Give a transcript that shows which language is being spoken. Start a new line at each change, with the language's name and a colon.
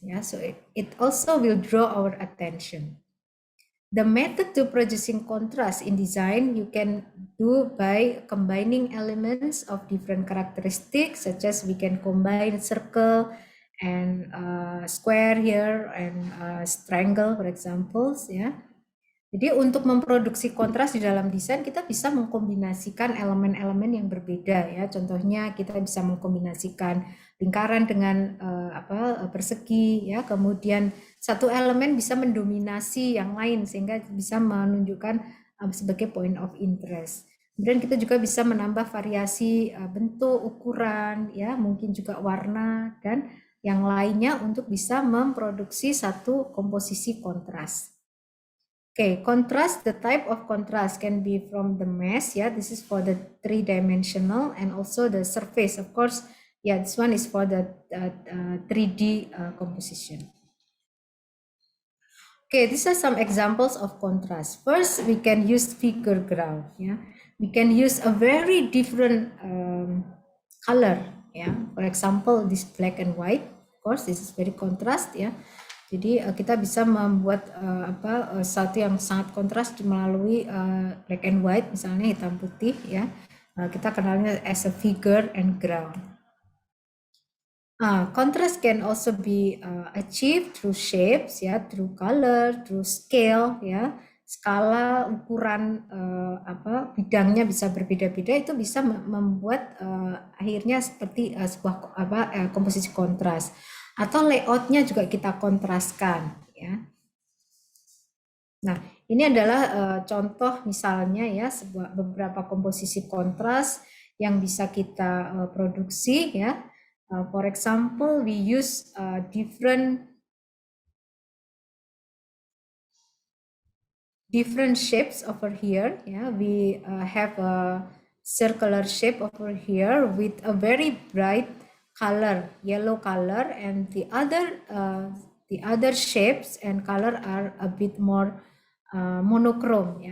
English: Yeah, so it also will draw our attention. The method to producing contrast in design you can do by combining elements of different characteristics, such as we can combine circle and square here and triangle, for example.
Indonesian: Ya. Jadi untuk memproduksi kontras di dalam desain kita bisa mengkombinasikan elemen-elemen yang berbeda ya. Contohnya kita bisa mengkombinasikan lingkaran dengan persegi ya. Kemudian satu elemen bisa mendominasi yang lain sehingga bisa menunjukkan sebagai point of interest. Kemudian kita juga bisa menambah variasi bentuk, ukuran ya, mungkin juga warna dan yang lainnya untuk bisa memproduksi satu komposisi kontras.
English: Okay, contrast, the type of contrast can be from the mesh, yeah, this is for the 3-dimensional, and also the surface, of course, yeah, this one is for the 3D composition. Okay, these are some examples of contrast. First, we can use figure ground, yeah. We can use a very different color, yeah. For example, this black and white, of course, this is very contrast, yeah.
Indonesian: Jadi kita bisa membuat satu yang sangat kontras melalui
English: black and white,
Indonesian: misalnya hitam putih ya. Kita kenalnya
English: as a figure and ground. Contrast can also be achieved through shapes ya, through color, through scale ya.
Indonesian: Skala, ukuran bidangnya bisa berbeda-beda, itu bisa membuat akhirnya seperti sebuah komposisi kontras. Atau layoutnya juga kita kontraskan ya. Nah, ini adalah contoh misalnya ya beberapa komposisi kontras yang bisa kita produksi ya.
English: For example, we use different shapes over here. Yeah, we have a circular shape over here with a very bright color, yellow color, and the other shapes and color are a bit more monochrome.